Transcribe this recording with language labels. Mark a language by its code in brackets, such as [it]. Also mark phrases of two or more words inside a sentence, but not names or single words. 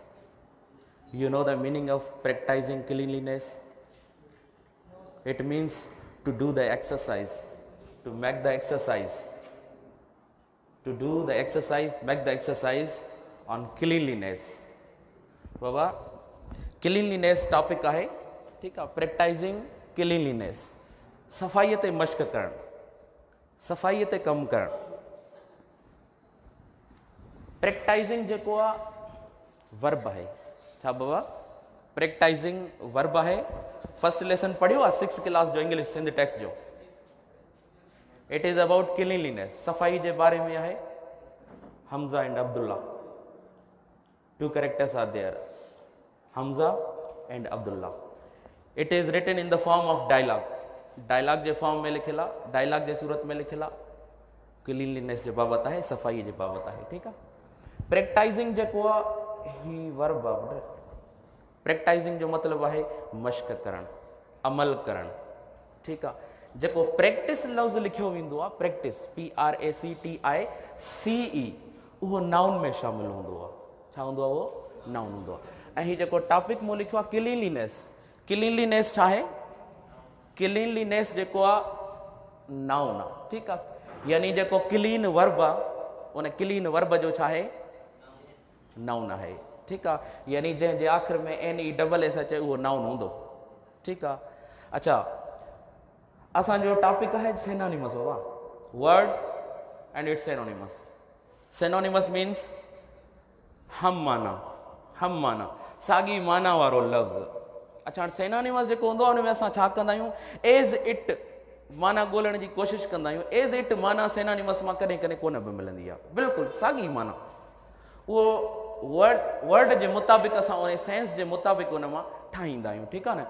[en] You know the meaning of practicing cleanliness? It means to do the exercise, to make the exercise, to do the exercise, make the exercise on cleanliness. [sd] बाबा [en] cleanliness topic [sd] आहे, ठीक आहे, [en] practicing cleanliness, [sd] सफ़ाई ते मश्क करण, सफ़ाई ते कम करण. practicing जेको आहे वर्ब आहे, छा बाबा practicing वर्ब आहे. [en] first lesson [sd] पढ़ियो आहे 6th क्लास जो इंग्लिश सिंध टेक्स्ट जो. [en] It is about cleanliness, [sd] सफ़ाई जे बारे में आहे. [en] Hamza and Abdullah, two characters are there, Hamza and Abdullah. It is written in the form of dialogue, [sd] डायलॉग जे फॉर्म में लिखियल आहे, डायलॉग जे सूरत में लिखियल आहे. क्लीनलीनेस जे बाबत आहे, सफ़ाई जे बाबत आहे, ठीकु आहे. प्रैक्टाइजिंग जेको आहे ही वर्ब आहे. प्रैक्टाइजिंग जो मतलब है मश्क करण, अमल करण, ठीक है. जेको प्रैक्टिस लफ्ज़ लिखियो वेंदो आहे, प्रैक्टिस PRACTICE, उहो नाउन में शामिल हूंदो आहे. छा हूंदो आहे? उहो नाउन हूंदो आहे. ऐं ही जेको टॉपिक मूं लिखियो आहे क्लीनलीनेस, क्लीनलीनेस छा आहे? क्लीनलीनेस जेको आहे नाउन आहे, ठीकु आहे. यानी जेको क्लीन वर्ब आहे, उन क्लीन वर्ब जो छा आहे? नाउन आहे, ठीकु आहे. यानी जंहिंजे आख़िर में NESS अचे उहो नाउन हूंदो, ठीकु आहे. अच्छा, असांजो टॉपिक आहे सिनोनिमस बाबा, [en] word and its synonyms. synonyms means [sd] हम माना, हम माना, साॻी माना वारो लफ़्ज़. अच्छा, सिनोनिमस जेको हूंदो आहे हुन में असां छा कंदा आहियूं? [en] as it [sd] माना ॻोल्हण जी कोशिशि कंदा आहियूं. [en] as it [sd] माना सिनोनिमस मां कॾहिं कॾहिं कोन बि मिलंदी आहे, बिल्कुलु साॻी माना. उहो वर्ड जे मुताबिक़ असां उन सेंस जे मुताबिक़ उन मां ठाहींदा आहियूं, ठीकु आहे न.